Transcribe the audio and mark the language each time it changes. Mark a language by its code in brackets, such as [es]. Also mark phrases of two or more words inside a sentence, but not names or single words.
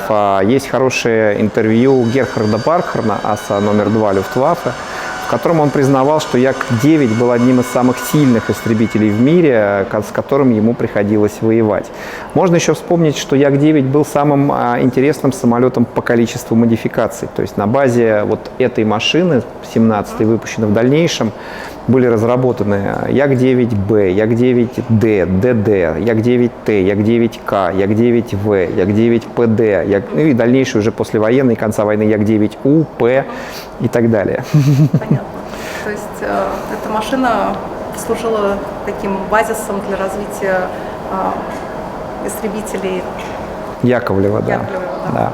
[ru] Есть хорошее интервью Герхарда Баркхарна, аса номер 2 Люфтваффе, в котором он признавал, что Як-9 был одним из самых сильных истребителей в мире, с которым ему приходилось воевать. Можно еще вспомнить, что Як-9 был самым интересным самолетом по количеству модификаций. То есть на базе вот этой машины, 17-й, выпущенной в дальнейшем, были разработаны Як-9Б, Як-9Д, ДД, Як-9Т, Як-9К, Як-9В, Як-9ПД, ну и дальнейшие уже послевоенные, конца войны, Як-9У, П и так далее. Понятно. То есть эта машина служила таким базисом для развития истребителей Яковлева, да.